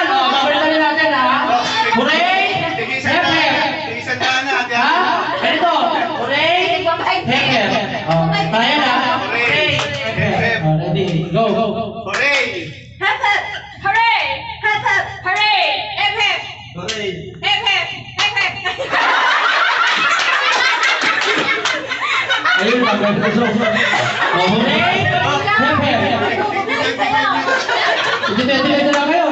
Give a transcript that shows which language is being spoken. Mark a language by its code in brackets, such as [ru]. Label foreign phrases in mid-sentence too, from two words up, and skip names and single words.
[tl] Oh, babalitan natin, ha? Hooray! Hep-hep! Tigisan ka na, ate. Ha? Ganito. Hooray! Hep-hep. Oh, tayo na. Hooray! Hep-hep! [en] Oh, ready, go. Hooray! Hooray! [tl] Ayun, magandang. Oh, hooray! Hep-hep. Dito na kayo.